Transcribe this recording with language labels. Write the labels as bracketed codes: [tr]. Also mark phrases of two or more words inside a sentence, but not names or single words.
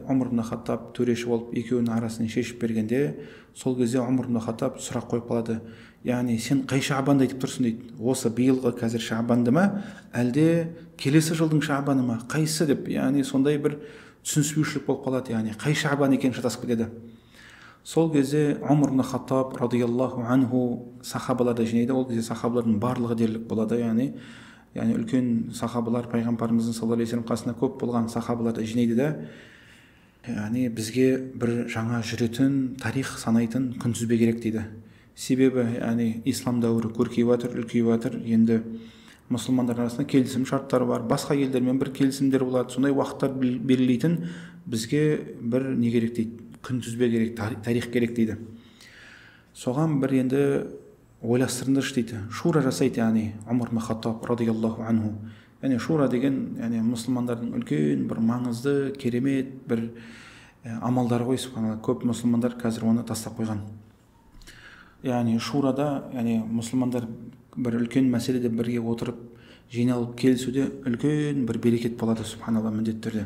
[kk] Омар ибн Хаттаб төреші болып екеуінің арасын шешіп бергенде, сол кезде Омар ибн Хаттаб сұрақ қойып қалады. Яғни сен қай Шабанды айтып тұрсың дейді. Осы биылғы қазір Шабанды ма, әлде келесі жылдың Шабаны ма? Қайсы деп, яғни сондай бір түсініспеушілік болып қалады. Яғни қай Шабан екенін шатасып кетеді. Сол кезде Омар ибн Хаттаб [ar] رضي الله عنه [kk] сахабаларды жинайды. Ол кезде сахабалардың барлығы дерлік болады. Яғни үлкен сахабалар пайғамбарымыздың [ar] صلى الله عليه وسلم [kk] қасында көп болған сахабаларды жинайды да, яғни бізге бір жаңа жүретін, тарих санайтын күнтізбе керек дейді. Себебі яғни ислам дәуірі көркейіп жатыр, үлкейіп жатыр. Енді мұсылмандар арасында келісім шарттары бар, басқа елдермен бір келісімдер болады. Сондай уақыттар белгілейтін бізге бір не керек дейді, күнтізбе керек, тарих керек дейді. Соған бір енді ойластырыңдаршы дейді. Шура жасайды, яғни Омар ибн Хаттаб [ar] رضي الله عنه. [kk] Яғни шура деген яғни мұсылмандардың үлкен бір маңызды, керемет бір амалдары ғой. Субханалла, көп мұсылмандар қазір оны тастап қойған. Яғни шурада, яғни мұсылмандар бір үлкен мәселеде бірге отырып, жиналып келісуде үлкен бір берекет болады, субханалла, міндетті түрде.